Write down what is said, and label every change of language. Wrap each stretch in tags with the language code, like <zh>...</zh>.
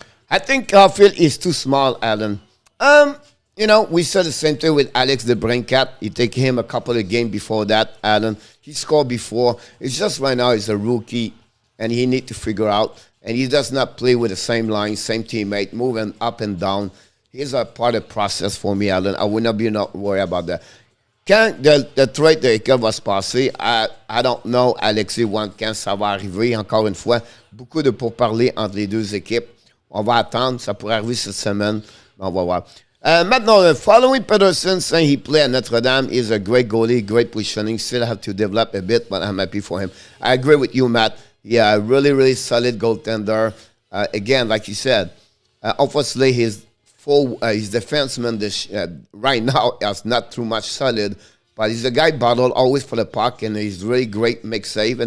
<en>I think Caulfield is too small, Alan. We said the same thing with Alex DeBrincat. You take him a couple of games before that, Alan. He scored before. It's just right now he's a rookie, and he need to figure out. And he does not play with the same line, same teammate, moving up and down. he's a part of the process for me, Alan. I would not be not worried about that.</en> <fr>Quand le trade de Eka va se passer,</fr> <en>I don't know,</en> <fr>Alexis, quand ça va arriver, encore une fois. Beaucoup de pourparlers entre les deux équipes. On va attendre, ça pourrait arriver cette semaine. On va voir. Maintenant,</fr> <en>following Petersen saying he played at Notre Dame, he's a great goalie, great positioning. Still have to develop a bit, but I'm happy for him. I agree with you, Matt. Yeah, really, really solid goaltender. Again, like you said, obviously his defenseman right now is not too much solid, but he's a guy battle always for the puck, and he's really great, make save.</en>